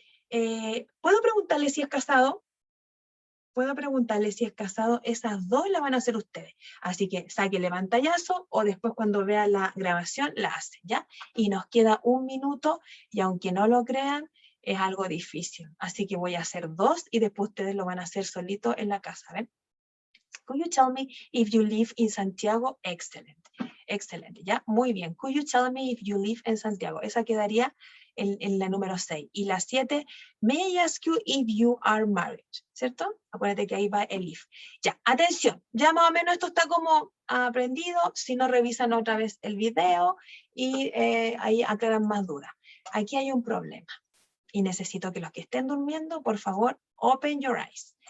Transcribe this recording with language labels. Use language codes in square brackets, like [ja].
[es] ¿Puedo preguntarle si es casado? Puedo preguntarle si es casado. Esas dos las van a hacer ustedes. Así que sáquenle pantallazo o después cuando vea la grabación la hacen, ¿ya? Y nos queda 1 minuto y aunque no lo crean, es algo difícil. Así que voy a hacer 2 y después ustedes lo van a hacer solito en la casa, ¿ven? [en] Could you tell me if you live in Santiago? Excellent. [es] Excelente, ¿ya? Muy bien. [en] Could you tell me if you live in Santiago? [es] Esa quedaría en la número 6. Y la 7, [en] may I ask you if you are married? [es] ¿Cierto? Acuérdate que ahí va el if. Ya, atención. Ya más o menos esto está como aprendido. Si no, revisan otra vez el video y ahí aclaran más dudas. Aquí hay un problema. Y necesito que los que estén durmiendo, por favor, [en] open your eyes.